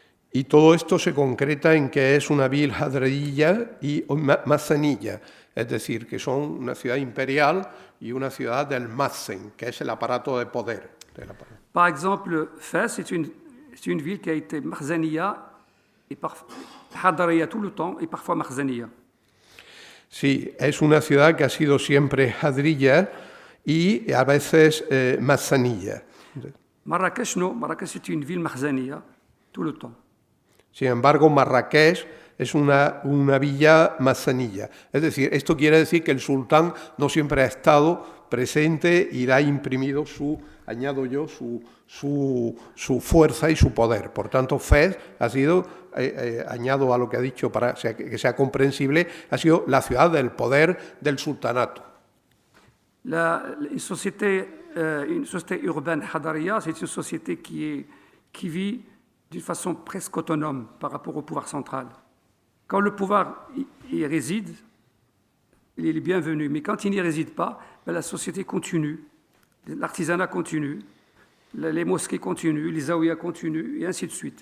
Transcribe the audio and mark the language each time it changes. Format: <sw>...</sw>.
<es>Y todo esto se concreta en que es una vil hadradilla y mazanilla, es decir, que son una ciudad imperial y una ciudad del mazen, que es el aparato de poder.</es> <fr>Par exemple, Fès, c'est une ville qui a été marzaniya et hadariya tout le temps et parfois marzaniya.</fr> <es>Sí, es una ciudad que ha sido siempre hadrilla y a veces mazanilla.</es> <fr>Marrakech, no, Marrakech c'est une ville marzaniya tout le temps.</fr> <es>Sin embargo, Marrakech es una villa mazanilla. Es decir, esto quiere decir que el sultán no siempre ha estado presente y le ha imprimido añado yo, su fuerza y su poder. Por tanto, Fez ha sido, añado a lo que ha dicho para que sea comprensible, ha sido la ciudad del poder del sultanato.</es> <fr>Une société urbaine hadariya, c'est une société qui vit d'une façon presque autonome par rapport au pouvoir central. Quand le pouvoir y réside, il est bienvenu, mais quand il n'y réside pas, la société continue, l'artisanat continue, les mosquées continuent, les zaouïas continuent, et ainsi de suite.</fr>